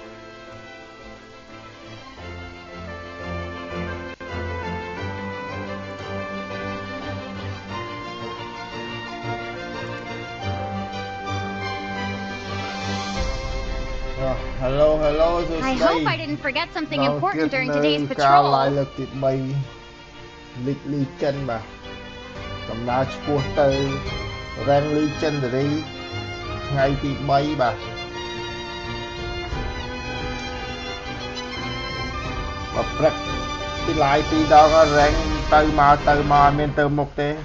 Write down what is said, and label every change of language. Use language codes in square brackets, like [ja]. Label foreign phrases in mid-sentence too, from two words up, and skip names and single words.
[en] Hello hello I hope I didn't forget something important during today's patrol. [km] ការ live លើកទី3 League Legend បាទដំណើរឆ្ពោះទៅ Rank Legendary ថ្ងៃទី3បាទបើព្រឹកពី live 2 ដង Rank ទៅមកអត់មានទៅមុខទេ